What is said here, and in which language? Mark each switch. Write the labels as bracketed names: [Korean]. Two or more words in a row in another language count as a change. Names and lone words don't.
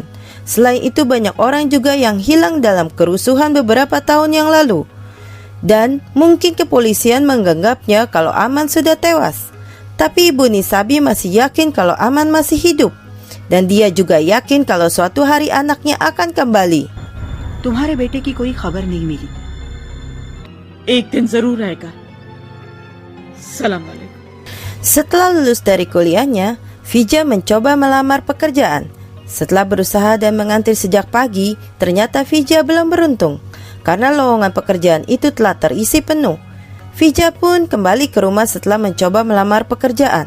[Indonesian] Selain itu banyak orang juga yang hilang dalam kerusuhan beberapa tahun yang lalu. Dan mungkin kepolisian menganggapnya kalau Aman sudah tewas. Tapi Ibu Nisabi masih yakin kalau Aman masih hidup. Dan dia juga yakin kalau suatu hari anaknya akan kembali. [Hindi] तुम्हारे बेटे की कोई खबर नहीं मिली. एक दिन जरूर आएगा. [Arabic] سلام عليكم. [Indonesian] Setelah lulus dari kuliahnya, Fija mencoba melamar pekerjaan. Setelah berusaha dan mengantri sejak pagi, ternyata Fija belum beruntung karena lowongan pekerjaan itu telah terisi penuh. Fija pun kembali ke rumah setelah mencoba melamar pekerjaan.